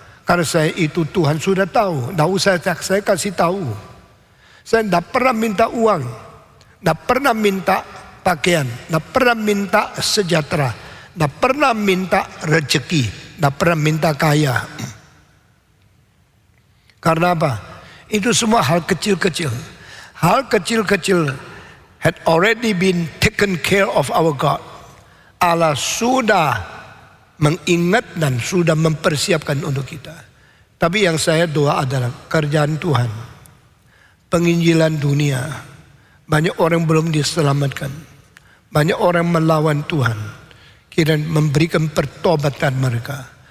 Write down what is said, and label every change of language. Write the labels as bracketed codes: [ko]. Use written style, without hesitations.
[id] Karena saya itu Tuhan sudah tahu. Tidak usah saya kasih tahu. Saya tidak pernah minta uang, tidak pernah minta pakaian, tidak pernah minta sejahtera, tidak pernah minta rezeki, tidak pernah minta kaya. Karena apa? Itu semua hal kecil-kecil. Hal kecil-kecil [en] had already been taken care of our God. [id] Allah sudah mengingat dan sudah mempersiapkan untuk kita. Tapi yang saya doa adalah kerjaan Tuhan, penginjilan dunia. Banyak orang belum diselamatkan. Banyak orang melawan Tuhan. Kira memberikan pertobatan mereka.